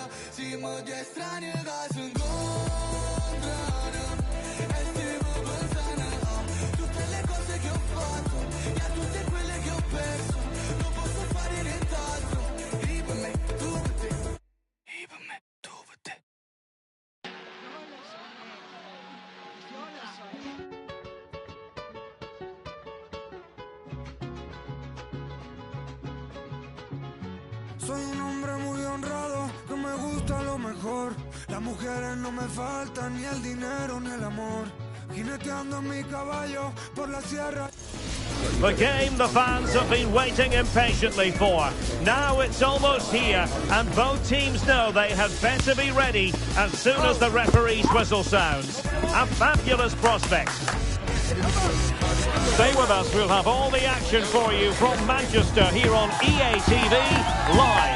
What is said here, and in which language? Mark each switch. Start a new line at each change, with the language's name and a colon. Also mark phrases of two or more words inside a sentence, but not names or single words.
Italian: Siamo dei strani che si incontrano e stavo pensando a tutte le cose che ho fatto e a tutte quelle che ho perso. Non posso fare nient'altro. E per me, tu per te. E per me, tu per te.
Spanish: Soy un hombre muy honrado, que me gusta lo mejor. Las mujeres no me faltan, ni el dinero ni el amor. Jineteando en mi caballo por la sierra.
English: The game the fans have been waiting impatiently for. Now it's almost here, and both teams know they had better be ready as soon as the referee's whistle sounds. A fabulous prospect. Stay with us, we'll have all the action for you from Manchester here on EA TV Live.